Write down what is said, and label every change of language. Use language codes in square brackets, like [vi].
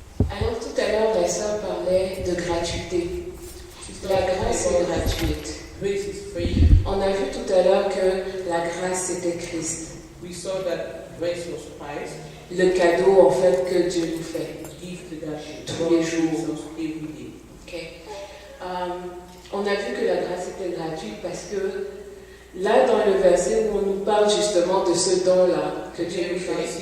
[fr] Alors tout à l'heure, la sœur parlait de gratuité. La grâce est gratuite. On a vu tout à l'heure que la grâce c'était Christ. [en] We saw that grace was Christ. [fr] Le cadeau en fait que Dieu nous fait tous les jours. Okay. On a vu que la grâce était gratuite parce que là dans le verset où on nous parle justement de ce don-là que Dieu nous fait.